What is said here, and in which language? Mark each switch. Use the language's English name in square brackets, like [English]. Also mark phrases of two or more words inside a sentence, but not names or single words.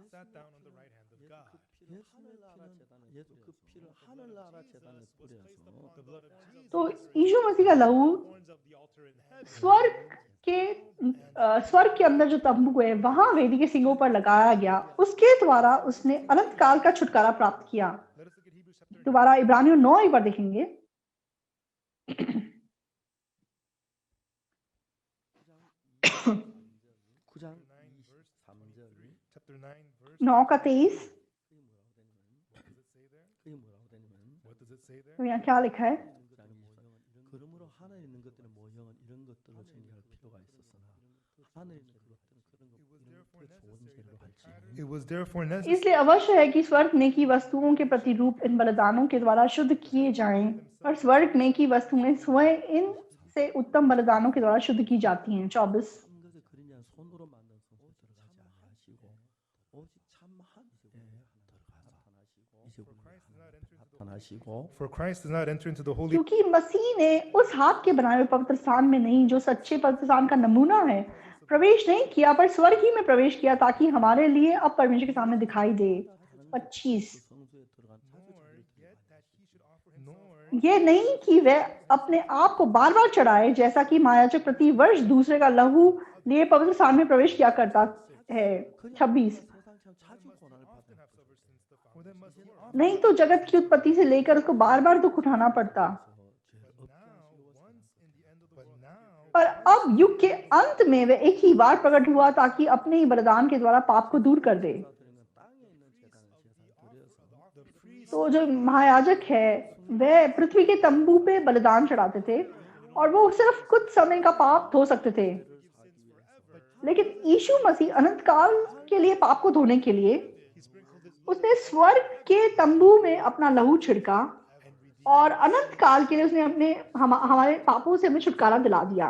[Hindi] तो यीशु मसीह का लहू स्वर्ग के अंदर जो तंबू है वहां वेदी के सींगों पर लगाया गया, उसके द्वारा उसने अनंत काल का छुटकारा प्राप्त किया। दोबारा इब्रानियों 9 एक बार देखेंगे। [English] chapter 9 verse [Hindi] 9 का 23, [English] what does it say there? [Hindi] तो यहाँ क्या लिखा है? [Korean] 그러므로 하늘에 있는 것들의 모형은 이런 것들로 정결할 필요가 있었으나 하늘에 있는 것들은 그런 것보다 더 좋은 재료로 할지니 [English] It was therefore necessary [Hindi] इसलिए अवश्य है कि स्वर्ग में की वस्तुओं के प्रतिरूप इन बलिदानों के द्वारा शुद्ध किए जाएं और स्वर्ग में की वस्तुएं स्वयं इन से उत्तम बलिदानों के द्वारा शुद्ध की जाती हैं। 24 [Korean] 한 것을 그린 자는 손으로 만든 성소에 들어가지 아니하시고 오직 참 하늘에 나타나시고 [English] for Christ does not enter into the holy [Hindi] क्योंकि मसीह ने उस हाथ के बनाए हुए पवित्र स्थान में नहीं, जो सच्चे पवित्र स्थान का नमूना है, प्रवेश नहीं किया पर स्वर्ग ही में प्रवेश किया ताकि हमारे लिए अब परमेश्वर के सामने दिखाई दे। 25 [Korean] 성소에 들어간 [Hindi] ये नहीं कि वह अपने आप को बार बार चढ़ाए जैसा कि महायाजक प्रति वर्ष दूसरे का लहू लिए पवित्र स्थान में प्रवेश किया करता है। 26 [Korean] 세상처럼 자주 고난을 받는 [English] for them must work. [Hindi] नहीं तो जगत की उत्पत्ति से लेकर उसको बार बार दुख उठाना पड़ता, पर अब युग के अंत में वह एक ही बार प्रकट हुआ ताकि अपने ही बलिदान के द्वारा पाप को दूर कर दे। तो जो महायाजक है वह पृथ्वी के तंबू पे बलिदान चढ़ाते थे और वो सिर्फ कुछ समय का पाप धो सकते थे, लेकिन यीशु मसीह अनंत काल के लिए पाप को धोने के लिए उसने स्वर्ग के तंबू में अपना लहू छिड़का और अनंत काल के लिए उसने अपने हमारे पापों से हमें छुटकारा दिला दिया।